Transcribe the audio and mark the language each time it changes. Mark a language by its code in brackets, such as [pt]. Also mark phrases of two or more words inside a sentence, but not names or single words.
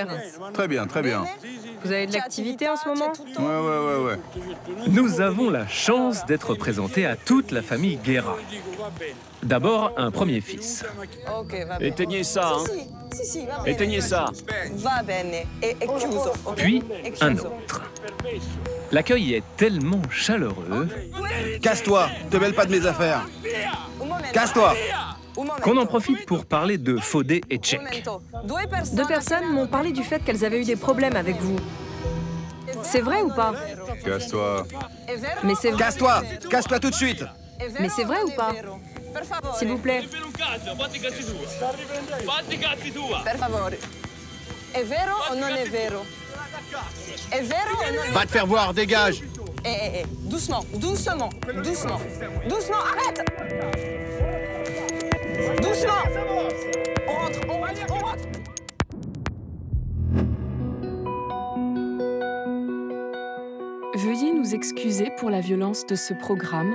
[fr] Très bien, très bien. Vous avez de l'activité en ce moment? Ouais. Nous avons la chance d'être présentés à toute la famille Guerra. D'abord, un premier fils. Éteignez ça, hein. Éteignez ça. [it] Va bene, e chiuso. [fr] Puis, un autre. L'accueil est tellement chaleureux... Casse-toi, te mêle pas de mes affaires. Casse-toi. Qu'on en profite pour parler de Fodé et Tchèque. 2 personnes m'ont parlé du fait qu'elles avaient eu des problèmes avec vous. C'est vrai ou pas? Casse-toi. Mais c'est vrai. Casse-toi. Casse-toi tout de suite. Mais c'est vrai ou pas? S'il vous plaît. [it] Per favore. È vero o non è vero? È vero o non è... [fr] Va te faire voir, dégage. Doucement, doucement, doucement. Doucement, arrête! Doucement! On rentre, on rentre! Veuillez nous excuser pour la violence de ce programme.